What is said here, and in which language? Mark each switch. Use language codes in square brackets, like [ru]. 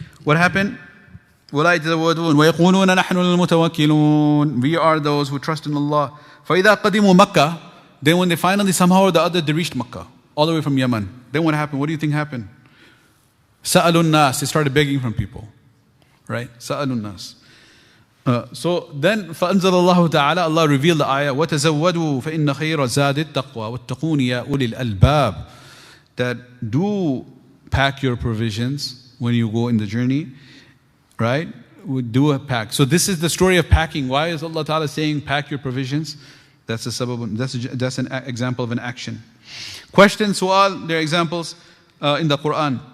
[en] What happened? [ar] وَلَا يَتَزَوَّدُونَ وَيَقُولُونَ نَحْنُ الْمُتَوَكِّلُونَ. [en] We are those who trust in Allah. [ar] فَإِذَا قَدِمُوا مَكَّةَ. [en] Then when they finally somehow or the other they reached Makkah, all the way from Yemen. Then what happened? What do you think happened? [ar] سَأَلُوا النَّاسِ. [en] They started begging from people. [ar] Right? سَأَلُوا النَّاسِ. [en] So then [ar] فَأَنزَلَ اللَّهُ تَعَالَى, [en] Allah revealed the ayah, [ar] وَتَزَوَّدُوا فَإِنَّ خَيْرَ الزَّادِ التَّقْوَى وَاتَّقُونِ يَا أُولِي الْأَلْبَابِ. [en] That do pack your provisions when you go in the journey. Right? We do a pack. So this is the story of packing. Why is Allah Ta'ala saying pack your provisions? That's a sabab, that's an example of an action. Question, su'al, there are examples in the Quran.